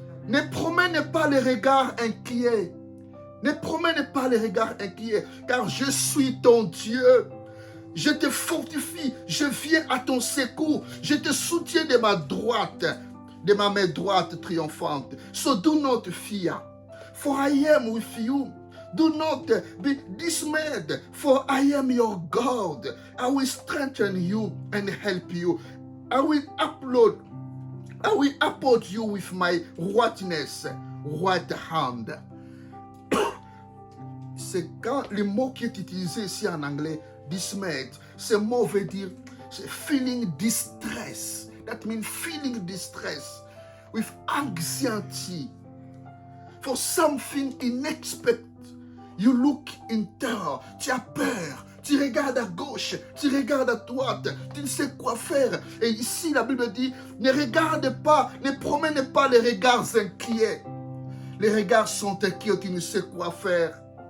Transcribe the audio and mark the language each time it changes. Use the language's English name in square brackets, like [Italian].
[French] Ne promène pas les regards inquiets. Ne promène pas les regards inquiets, car je suis ton Dieu. Je te fortifie, je viens à ton secours. Je te soutiens de ma droite, de ma main droite triomphante. [English] So do not fear, for I am with you. Do not be dismayed, for I am your God. I will strengthen you and help you. I will uphold you with my right hand. [French] C'est quand le mot qui est utilisé ici en anglais, dismayed, ce mot veut dire [English] feeling distress. That means feeling distress with anxiety for something unexpected. You look in terror. [French] Tu as peur. Tu regardes à gauche, tu regardes à droite, tu ne sais quoi faire. Et ici, la Bible dit, ne regarde pas, ne promène pas les regards inquiets. Les regards sont inquiets, tu ne sais quoi faire.